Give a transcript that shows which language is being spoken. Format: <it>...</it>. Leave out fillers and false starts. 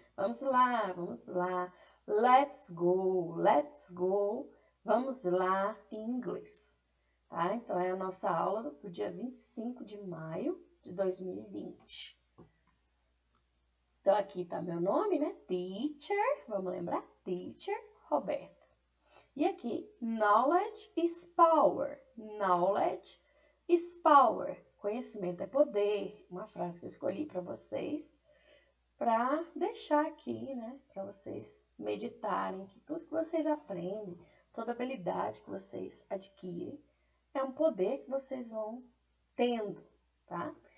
<pt>Vamos lá, vamos lá.</pt> <en>Let's go,</en> <pt>vamos lá em inglês, tá? Então, é a nossa aula do dia 25 de maio de 2020. Então, aqui tá meu nome, né? Teacher, vamos lembrar? Teacher Roberta. E aqui,</pt> <en>knowledge is power. Knowledge is power.</en> <pt>Conhecimento é poder. Uma frase que eu escolhi para vocês, para deixar aqui, né? Para vocês meditarem que tudo que vocês aprendem, toda habilidade que vocês adquirem, é um poder que vocês vão tendo, tá?</pt>